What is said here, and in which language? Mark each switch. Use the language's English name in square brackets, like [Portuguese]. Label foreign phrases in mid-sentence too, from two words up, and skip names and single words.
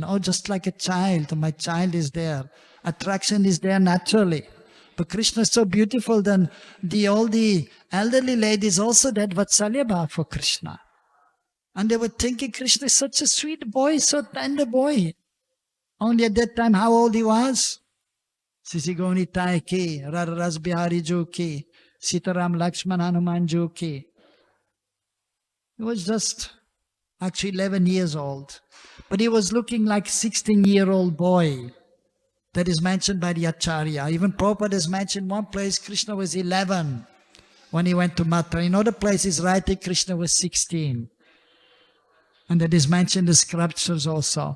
[English] Oh, just like a child, my child is there. Attraction is there naturally. But Krishna is so beautiful, then all the elderly ladies also had [Hindi] वात्सल्य भाव [English] for Krishna. And they were thinking Krishna is such a sweet boy, so tender boy. Only at that time, how old he was? [Hindi] सिसिगोनी ताई की, रास बिहारी जू की, सीताराम लक्ष्मण हनुमान जू की. [English] He was just actually 11 years old. But he was looking like a 16-year-old boy. That is mentioned by the Acharya. Even Prabhupada has mentioned one place Krishna was 11 when he went to Mathura. In other places, writing Krishna was 16. And that is mentioned in the scriptures also.